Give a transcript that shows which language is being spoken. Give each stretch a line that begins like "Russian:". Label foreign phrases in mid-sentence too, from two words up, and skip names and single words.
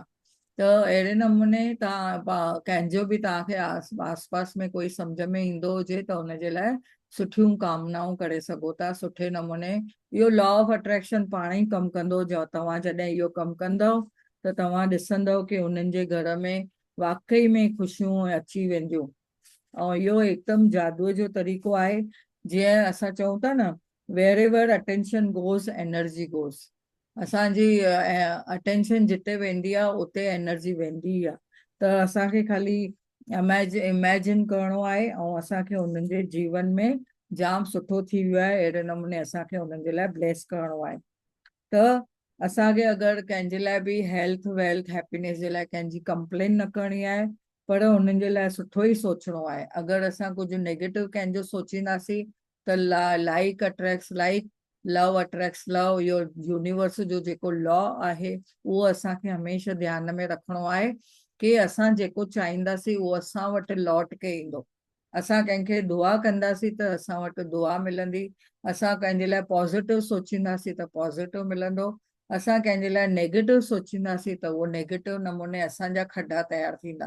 Sindhi: त अहिड़े नमूने तव्हां कंहिंजो बि तव्हांखे आस पास में कोई सम्झ में ईंदो हुजे त हुनजे लाइ सुठियूं कामनाऊं करे सघो था सुठे नमूने। इहो
English: law of attraction
Sindhi: पाण ई कमु कंदो, तव्हां जॾहिं इहो कमु कंदव त तव्हां ॾिसंदव कि उन्हनि जे घर में वाकई में ख़ुशियूं अची वेंदियूं। ऐं इहो हिकदमि जादूअ जो तरीक़ो आहे, जीअं असां चऊं था न
English: where ever attention goes energy goes,
Sindhi: असांजी अटेंशन जिते वेंदी आहे उते एनर्जी वेंदी आहे। त असांखे ख़ाली इमेजिन करिणो आहे ऐं असांखे उन्हनि जे जीवन में जाम सुठो थी वियो आहे, अहिड़े नमूने असांखे उन्हनि जे लाइ ब्लेस करिणो आहे। त असांखे अगरि कंहिंजे लाइ बि
English: health wealth happiness
Sindhi: जे लाइ कंहिंजी कंप्लेन न करणी आहे, पर हुननि जे लाइ सुठो ई सोचणो आहे। अगरि असां कुझु नेगेटिव कंहिंजो सोचींदासीं त
English: like attracts like, love attracts love,
Sindhi: इहो यूनिवर्स जो जेको लॉ आहे उहो असांखे हमेशह ध्यान में रखिणो आहे कि असां जेको चाहींदासीं उहो असां वटि
Hindi: लौट के
Sindhi: ईंदो। असां कंहिंखे दुआ कंदासीं त असां वटि दुआ मिलंदी, असां कंहिंजे लाइ पॉज़िटिव सोचींदासीं त पॉज़िटिव मिलंदो, असां कंहिंजे लाइ नेगेटिव सोचींदासीं त उहो नेगेटिव नमूने असांजा खड्डा तयारु थींदा।